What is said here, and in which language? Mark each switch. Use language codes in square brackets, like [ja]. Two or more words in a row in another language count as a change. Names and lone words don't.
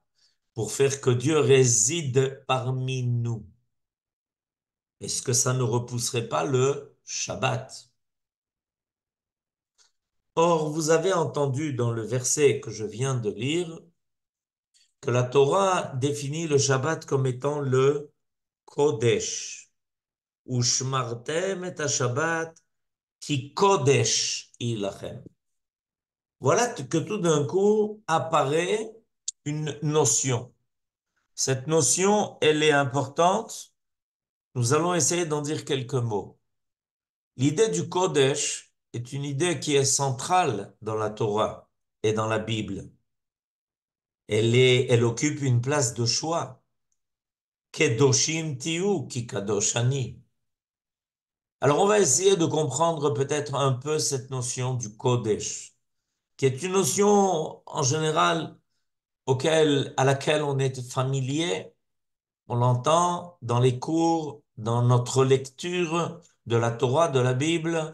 [fr] Pour faire que Dieu réside parmi nous. Est-ce que ça ne repousserait pas le Shabbat? Or, vous avez entendu dans le verset que je viens de lire que la Torah définit le Shabbat comme étant le Kodesh. [he] ושמרתם את שבת כי קודש היא לכם. [fr] Voilà que tout d'un coup apparaît une notion. Cette notion, elle est importante. Nous allons essayer d'en dire quelques mots. L'idée du Kodesh est une idée qui est centrale dans la Torah et dans la Bible. Elle occupe une place de choix. [he] קדושים תהיו כי קדוש אני. [fr] Alors on va essayer de comprendre peut-être un peu cette notion du Kodesh, qui est une notion en général à laquelle on est familier. On l'entend dans les cours, dans notre lecture de la Torah, de la Bible.